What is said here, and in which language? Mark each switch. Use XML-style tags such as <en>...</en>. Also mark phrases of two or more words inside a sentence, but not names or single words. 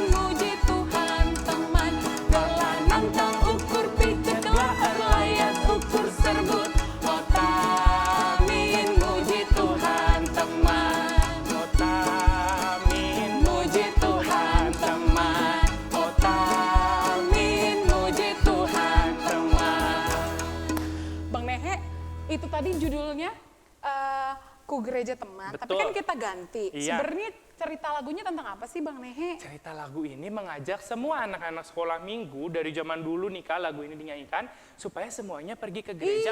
<btx>Muji Tuhan teman, gelan nantang ukur picek lahar layas ukur serbut, Otamin. Muji Tuhan teman, Otamin. muji Tuhan teman, Otamin. Muji Tuhan teman.</btx> <id>Bang Nehe, itu tadi judulnya Ku Gereja Teman, tapi Betul. kan kita ganti. Iya. Sebenarnya cerita lagunya tentang apa sih Bang Nehe? Cerita lagu ini mengajak semua anak-anak sekolah minggu dari zaman dulu nih Kak, lagu ini dinyanyikan supaya semuanya pergi ke gereja</id>